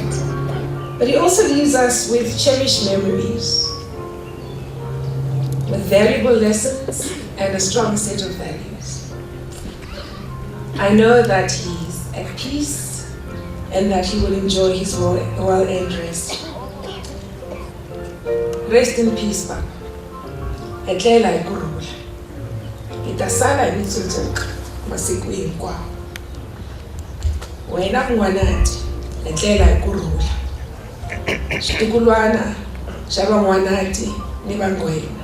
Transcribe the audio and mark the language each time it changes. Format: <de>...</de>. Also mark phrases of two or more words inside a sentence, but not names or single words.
<en>But he also leaves us with cherished memories, with valuable lessons and a strong set of values. I know that he's at peace and that he will enjoy his well-earned rest. Rest in peace,</en> <ts>Papa. Etlela ikurula. Itasala imitsutsuk masiku hinkwawo. Wena n'wanati, etlela ikurula. Xitukulwana xa van'wanati ni vangwena.</ts>